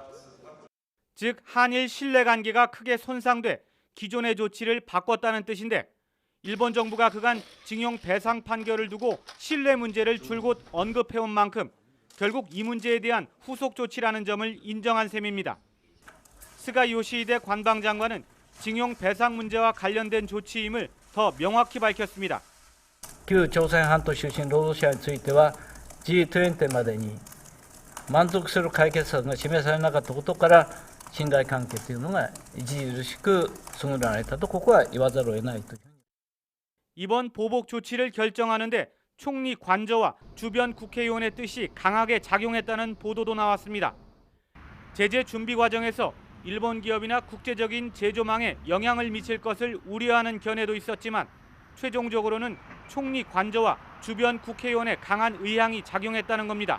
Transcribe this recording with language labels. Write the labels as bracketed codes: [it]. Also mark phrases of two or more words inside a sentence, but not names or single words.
[ko] 즉 한일 신뢰관계가 크게 손상돼 기존의 조치를 바꿨다는 뜻인데 일본 정부가 그간 징용 배상 판결을 두고 신뢰 문제를 줄곧 언급해온 만큼 결국 이 문제에 대한 후속 조치라는 점을 인정한 셈입니다. 스가 요시히데 관방장관은 징용 배상 문제와 관련된 조치임을 더 명확히 밝혔습니다. [ja] 旧朝鮮半島出身労働者については G20 までに満足する解決策が示されなかったことから信頼関係というのが著しく損なわれたとここは言わざるを得ないと。 [ko] 이번 보복 조치를 결정하는데 총리 관저와 주변 국회의원의 뜻이 강하게 작용했다는 보도도 나왔습니다. 제재 준비 과정에서 일본 기업이나 국제적인 제조망에 영향을 미칠 것을 우려하는 견해도 있었지만 최종적으로는 총리 관저와 주변 국회의원의 강한 의향이 작용했다는 겁니다.